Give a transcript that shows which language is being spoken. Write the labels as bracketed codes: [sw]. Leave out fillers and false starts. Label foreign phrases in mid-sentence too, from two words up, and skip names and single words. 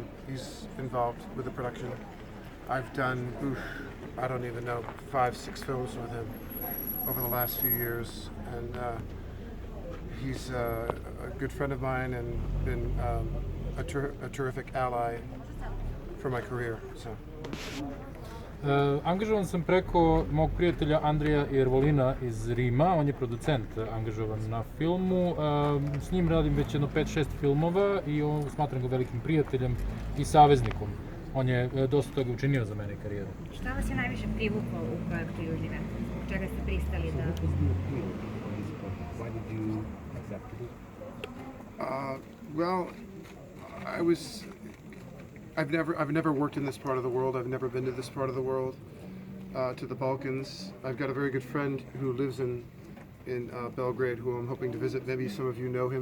[en] He's involved with the production. I've done, I don't even know, 5-6 films with him over the last few years, and he's a good friend of mine and been a terrific ally for my career. So. [sr] Angažovan sam preko mog prijatelja Andreja Iervolina iz Rima, on je producent angažovan na filmu. S njim radim već jedno 5-6 filmova i smatram ga velikim prijateljem i saveznikom. On je dosta toga učinio za mene karijeru. Šta vas je najviše privuklo u projektu Južnome? Zbog čega ste pristali da... [en] Why did you accept it? Well, I've never worked in this part of the world. I've never been to this part of the world, to the Balkans. I've got a very good friend who lives in Belgrade, who I'm hoping to visit. Maybe some of you know him.